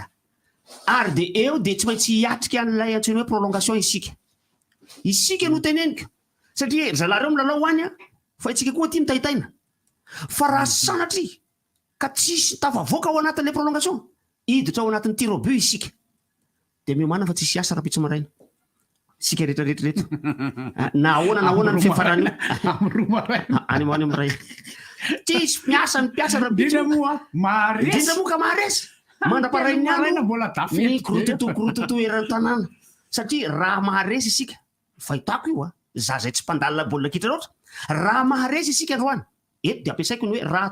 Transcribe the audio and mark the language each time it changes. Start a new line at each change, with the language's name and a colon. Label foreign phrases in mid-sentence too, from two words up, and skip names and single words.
Malagasy: ary de eo de tsy maintsy hiatrika an'ilay antseny hoe prolongation isika no teneniko satria zalareo milalao any fa itsika koa ty mitaitaina fa raha sanatry ka tsisy tafavoaka ao anatin'le prolongation iditra ao anatin'ny
French: tir au but
Malagasy: isika de miomana fa tsisy asa raha-pitso maraina sika rehetrarehetrarehetra na ahoana ny fifarany any amiray tsisy miasa ny mpiasa raha-pitso moa ka maharesy mandra-parainy any korototo eran'ny tanàna satria raha maharesy isika fahitako io za zay tsy mpandalina baolina kitra loatra raha maharesy isika androany eto de ampiasaiko ny hoe raha